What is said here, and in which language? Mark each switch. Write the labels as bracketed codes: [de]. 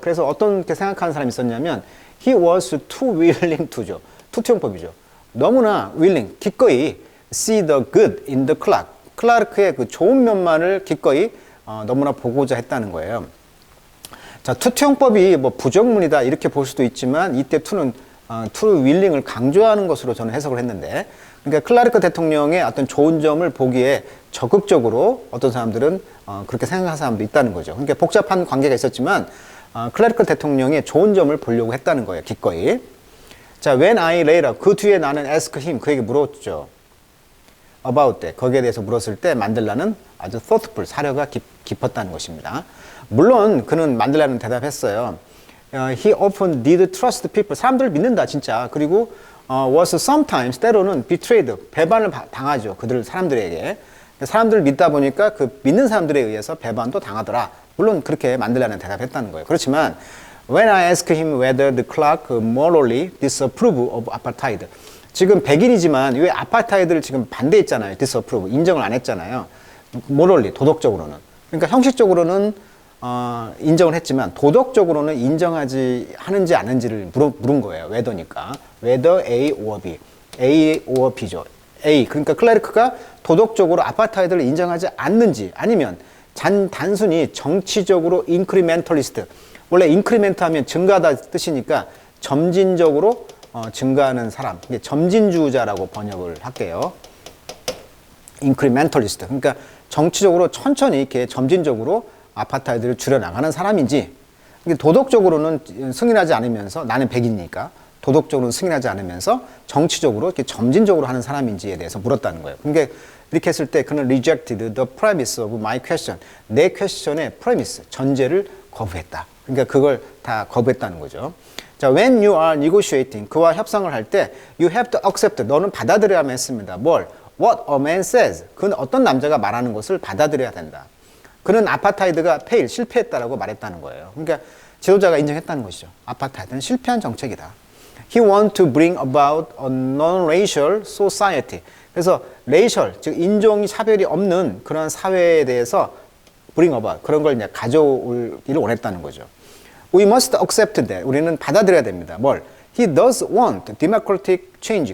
[ko] 그래서 어떤 게 생각하는 사람이 있었냐면 [en] he was too willing to [ko] 죠. 투투용법이죠. 너무나 [en] willing, [ko] 기꺼이 [en] see the good in the clerk. [ko] 클라르크의 그 좋은 면만을 기꺼이 너무나 보고자 했다는 거예요. 자, 투투용법이 뭐 부정문이다 이렇게 볼 수도 있지만 이때 투는 true willing을 강조하는 것으로 저는 해석을 했는데, 그러니까 클라르크 대통령의 어떤 좋은 점을 보기에 적극적으로 어떤 사람들은 그렇게 생각하는 사람도 있다는 거죠. 그러니까 복잡한 관계가 있었지만 클라르크 대통령의 좋은 점을 보려고 했다는 거예요. 기꺼이. 자, [en] when I later, [ko] 그 뒤에 나는 [en] ask him, [ko] 그에게 물었죠. [en] about that, [ko] 거기에 대해서 물었을 때 만델라는 아주 thoughtful, 사려가 깊었다는 것입니다. 물론 그는 만델라는 대답했어요. [en] He often did trust people. [ko] 사람들을 믿는다 진짜. 그리고 [en] was sometimes, [ko] 때로는 [en] betrayed, [ko] 배반을 당하죠. 그들 사람들에게. 사람들을 믿다 보니까 그 믿는 사람들에 의해서 배반도 당하더라. 물론 그렇게 만델라는 대답했다는 거예요. [en] 그렇지만 when I asked him whether the clerk morally disapprove of apartheid, [ko] 지금 백인이지만 왜 아파타이드를 지금 반대했잖아요. disapprove, 인정을 안 했잖아요. morally, 도덕적으로는. 그러니까 형식적으로는 인정을 했지만 도덕적으로는 인정하지 하는지 않은지를 물은 거예요. [en] whether니까. whether A or B. A or B죠. A. [ko] 그러니까 클라르크가 도덕적으로 아파타이드를 인정하지 않는지, 아니면 단순히 정치적으로 인크리멘털리스트. 원래 인크리멘트 하면 증가하다 뜻이니까 점진적으로 증가하는 사람. 이게 점진주의자라고 번역을 할게요. 인크리멘털리스트. 그러니까 정치적으로 천천히 이렇게 점진적으로 아파타이드를 줄여나가는 사람인지, 도덕적으로는 승인하지 않으면서, 나는 백인이니까 도덕적으로는 승인하지 않으면서 정치적으로 이렇게 점진적으로 하는 사람인지에 대해서 물었다는 거예요. 그러니까 이렇게 했을 때 그는 [en] rejected the premise of my question. [ko] 내 퀘스천의 premise, 전제를 거부했다. 그러니까 그걸 다 거부했다는 거죠. 자, [en] when you are negotiating, [ko] 그와 협상을 할 때 [en] you have to accept, [ko] 너는 받아들여야만 했습니다. 뭘? [en] What a man says. [ko] 그는 어떤 남자가 말하는 것을 받아들여야 된다. 그는 아파타이드가 fail, 실패했다라고 말했다는 거예요. 그러니까 지도자가 인정했다는 것이죠. 아파타이드는 실패한 정책이다. [en] He want to bring about a non-racial society. [ko] 그래서 레이셜, 즉 인종 차별이 없는 그런 사회에 대해서 [en] bring about, [ko] 그런 걸 이제 가져오기를 원했다는 거죠. [en] We must accept that. [ko] 우리는 받아들여야 됩니다. 뭘? [en] He does want democratic change.